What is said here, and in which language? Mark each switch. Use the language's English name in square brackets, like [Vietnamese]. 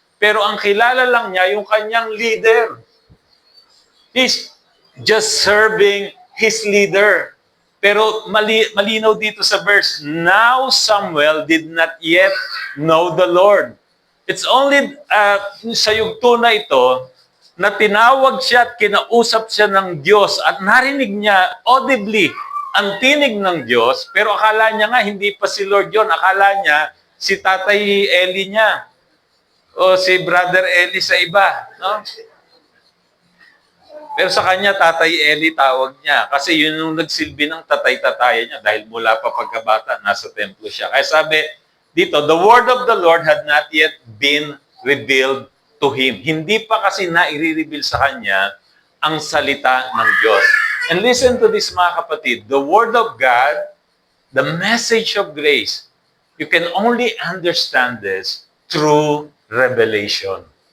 [Filipino] Pero ang kilala lang niya, yung kanyang leader. [English] He's just serving his leader. [Filipino] Pero malinaw dito sa verse, [English] now Samuel did not yet know the Lord. It's only [Filipino] sa yugto na ito, na tinawag siya at kinausap siya ng Diyos at narinig niya audibly ang tinig ng Diyos, pero akala niya nga hindi pa si Lord yon, akala niya si Tatay Eli niya o si Brother Eli sa iba, no? Pero sa kanya, Tatay Eli tawag niya. Kasi yun yung nagsilbi ng tatay-tataya niya dahil mula pa pagkabata, nasa templo siya. Kaya sabi dito, [English] the word of the Lord had not yet been revealed to him. [Filipino] Hindi pa kasi na-i-reveal sa kanya ang salita ng Diyos. [English] And listen to this, [Filipino] mga kapatid. [English] The word of God, the message of grace, you can only understand this through revelation.